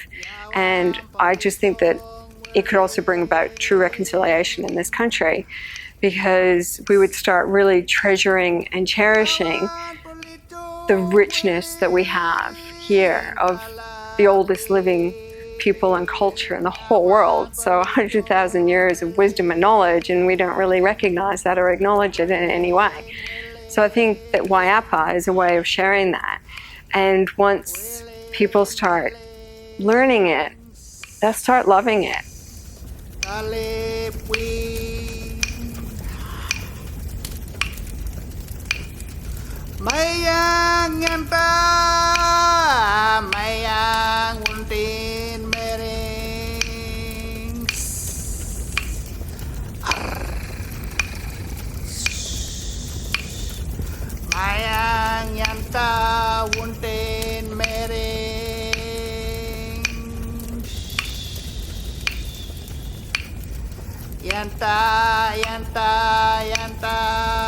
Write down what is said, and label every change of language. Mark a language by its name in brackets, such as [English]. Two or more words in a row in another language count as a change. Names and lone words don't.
[English] And I just think that it could also bring about true reconciliation in this country, because we would start really treasuring and cherishing the richness that we have here of the oldest living people and culture in the whole world. So 100,000 years of wisdom and knowledge, and we don't really recognize that or acknowledge it in any way. So I think that Wayapa is a way of sharing that. And once people start learning it, they'll start loving it. [Wathawurrung] Mayang yanta, mayang untin mereng. Mayang yanta untin mereng. Yanta, yanta, yanta.